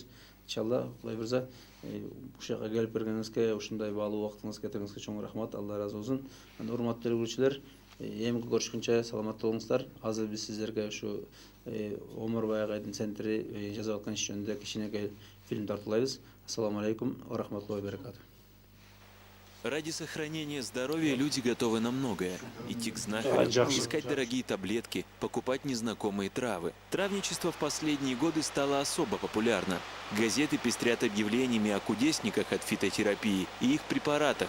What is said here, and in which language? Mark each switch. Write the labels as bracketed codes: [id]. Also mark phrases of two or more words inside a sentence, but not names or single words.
[ky] Иншалла, Кудай бурса, ушул жака келип бергениңизге, ушундай баалуу убактыңызды кетиргениңизге чоң рахмат. Алла ыраазы болсун. Анда урматтуу көрүүчүлөр, эми көрүшкүнчө саламатта болуңуздар. Азыр биз сиздерге ушу Омурбай агайдын центри жасап аткан иш жөнүндө кичинекей фильм тартуулайбыз. [ar] السلام عليكم ورحمة الله وبركاته. [ru] Ради сохранения здоровья люди готовы на многое. Идти к знахарю, искать дорогие таблетки, покупать незнакомые травы. Травничество в последние годы стало особо популярно. Газеты пестрят объявлениями о кудесниках от фитотерапии и их препаратах.